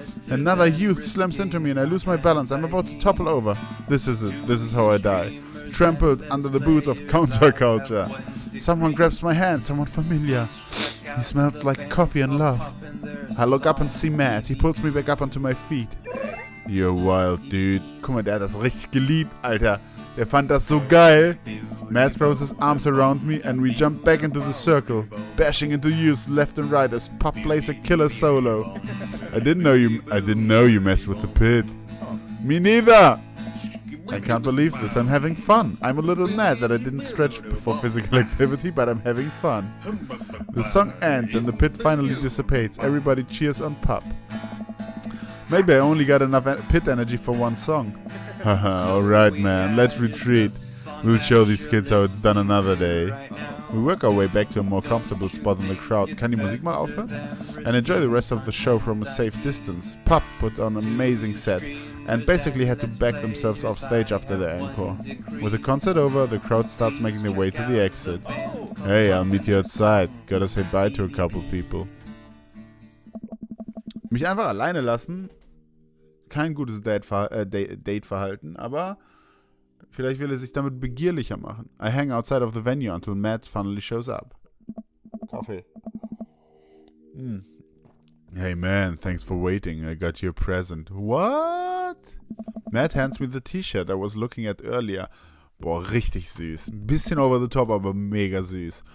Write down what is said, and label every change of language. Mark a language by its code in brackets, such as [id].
[en] Another youth slams into me and I lose my balance. I'm about to topple over. This is it. This is how I die. Trampled under the boots of counterculture. Someone grabs my hand, someone familiar. He smells like coffee and love. I look up and see Matt. He pulls me back up onto my feet. You're wild, dude. [de] Guck mal, der hat das richtig geliebt, Alter. Der fand das so geil. [en] Matt throws his arms around me and we jump back into the circle, bashing into youths left and right as Pop plays a killer solo. I didn't know you messed with the pit. Me neither. I can't believe this. I'm having fun. I'm a little mad that I didn't stretch before physical activity, but I'm having fun. The song ends and the pit finally dissipates. Everybody cheers on Pop. Maybe I only got enough pit energy for one song. Haha, alright man, let's retreat. We'll show these kids how it's done another day. We work our way back to a more comfortable spot in the crowd. [de] Kann die Musik mal aufhören? [en] And enjoy the rest of the show from a safe distance. Pop put on an amazing set and basically had to back themselves off stage after the encore. With the concert over, the crowd starts making their way to the exit. Hey, I'll meet you outside. Gotta say bye to a couple people. [de] Mich einfach alleine lassen, kein gutes Date-Verhalten, aber vielleicht will er sich damit begierlicher machen. [en] I hang outside of the venue until Matt finally shows up. Kaffee. Hey man, thanks for waiting. I got you a present. What? Matt hands me the T-Shirt I was looking at earlier. [de] Boah, richtig süß. Ein bisschen [en] over the top, [de] aber mega süß.